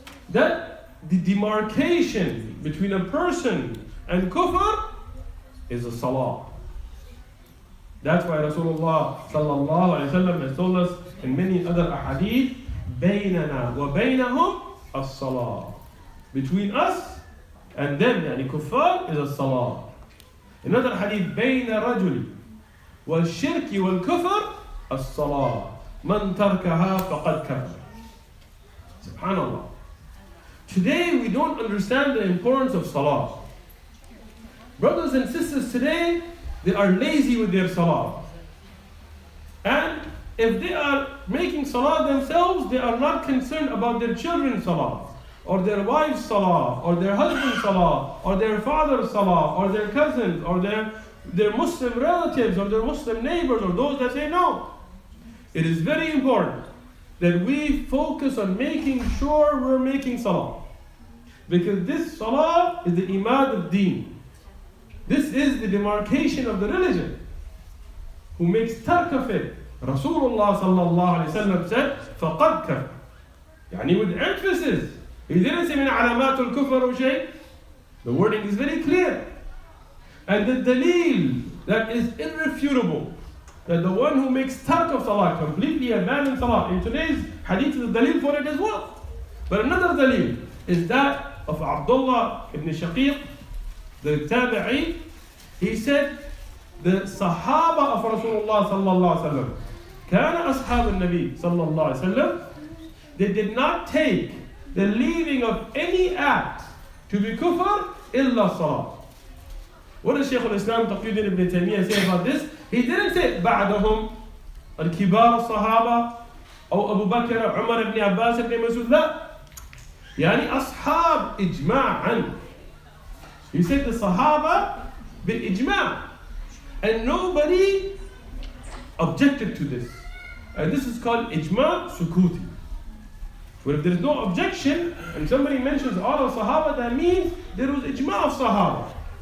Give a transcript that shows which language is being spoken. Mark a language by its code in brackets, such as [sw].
[en] That the demarcation between a person and kufr is a salah. That's why Rasulullah sallallahu alaihi wasallam has told us in many other ahadith, [ar] بيننا وبينهم الصلاة. [en] Between us and them, kuffar, is a salah. Another hadith, [ar] بين الرجل والشرك والكفر الصلاة. من تركها فقد كفر. Subhanallah. [en] Today we don't understand the importance of salah. Brothers and sisters today, they are lazy with their salah. And if they are making salah themselves, they are not concerned about their children's salah, or their wife's salah, or their husband's salah, or their father's salah, or their cousins, or their Muslim relatives, or their Muslim neighbors, or those that they know. It is very important that we focus on making sure we're making salah. Because this salah is the imad of deen. This is the demarcation of the religion. Who makes tark of it, Rasulullah sallallahu alaihi wasallam said, [ar] فَقَدْ كَفَرَ. [en] With emphasis. He didn't say [ar] مِنْ عَلَامَاتُ الْكُفْرِ أو شيء. [en] The wording is very clear. And the dalil that is irrefutable, that the one who makes tark of salah, completely abandons salah, in today's hadith is a dalil for it as well. But another dalil is that of Abdullah ibn Shaqiq, the tabi'i. He said, the Sahaba of Rasulullah sallallahu alaihi wasallam, [ar] كان أصحاب النبي صلى الله عليه وسلم, [en] they did not take the leaving of any act to be kufr illa salah. What does Shaykh al-Islam Taqiyuddin ibn Taymiyyah say about this? He didn't say [ar] بعدهم الكبار الصحابة أو أبو بكر عمر بن عباس بن مسعود. لا, أصحاب إجماعا. [en] He said the Sahaba بالإجماع, and nobody objected to this. And this is called ijma sukuti. But if there's no objection, and somebody mentions all of Sahaba, that means there was ijma of Sahaba.